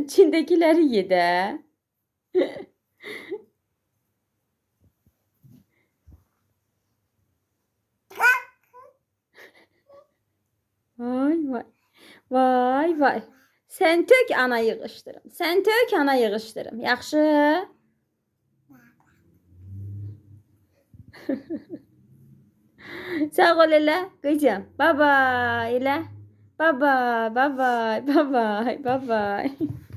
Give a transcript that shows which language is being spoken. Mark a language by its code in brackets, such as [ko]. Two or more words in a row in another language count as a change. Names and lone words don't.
[az] İçindekileri ye də. Vay vay. Vay vay. Sen tök ana yığışdırım. Sen tök ana yığışdırım. Yaxşı? Sağ ol elə kızım. [en] Bye bye elə. Bye bye. Bye bye. Bye bye. Bye bye.